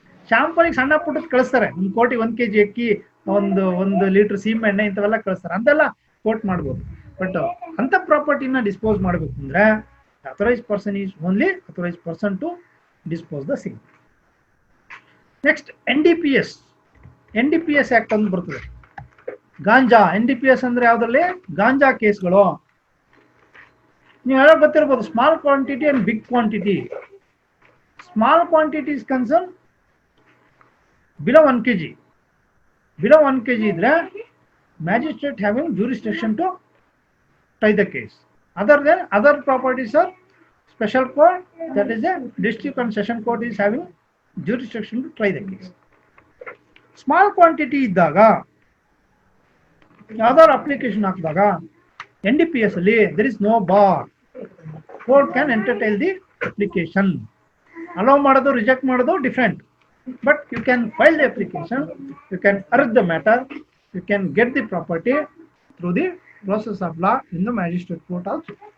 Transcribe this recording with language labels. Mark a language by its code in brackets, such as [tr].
[kn] ಶಾಂಪಲ್ಗೆ ಸಣ್ಣ ಪುಟ್ಟದ್ ಕಳಿಸ್ತಾರೆ, ಒಂದು ಕೋಟಿ 1 kg ಅಕ್ಕಿ, ಒಂದು ಲೀಟರ್ ಸೀಮೆ ಎಣ್ಣೆ, ಇಂಥವೆಲ್ಲ ಕಳಿಸ್ತಾರೆ. ಅಂತೆಲ್ಲ ಕೋರ್ಟ್ ಮಾಡ್ಬೋದು. [en] but [kn] ಅಂತ ಪ್ರಾಪರ್ಟಿನ ಡಿಸ್ಪೋಸ್ ಮಾಡಬೇಕು ಅಂದ್ರೆ [en] authorized person is only authorized person to dispose the same. [kn] Next NDPS act ಅಂತ ಬರ್ತದೆ. ಗಾಂಜಾ, NDPS ಅಂದ್ರೆ ಯಾವ್ದ್ರಲ್ಲಿ ಗಾಂಜಾ ಕೇಸ್ಗಳು. ನೀವು ಹೇಳಕ್ ಗೊತ್ತಿರ್ಬೋದು, [en] Small quantity and big quantity. Small quantity is concern below 1 kg. Below 1 kg [kn] ಇದ್ರೆ [en] Magistrate having jurisdiction to try the case. Other properties are special court, that is a district and session court is having jurisdiction to try the case. [kn] Small quantity ಇದ್ದಾಗ ಯಾವ್ದಾದ್ರು application ಹಾಕಿದಾಗ NDPS ಅಲ್ಲಿ [en] there is no bar. Court can entertain the application. [kn] Allow ಮಾಡೋದು, reject ಮಾಡೋದು different. [en] But you can file the application, you can urge the matter, you can get the property, through the process of law in the magistrate court also.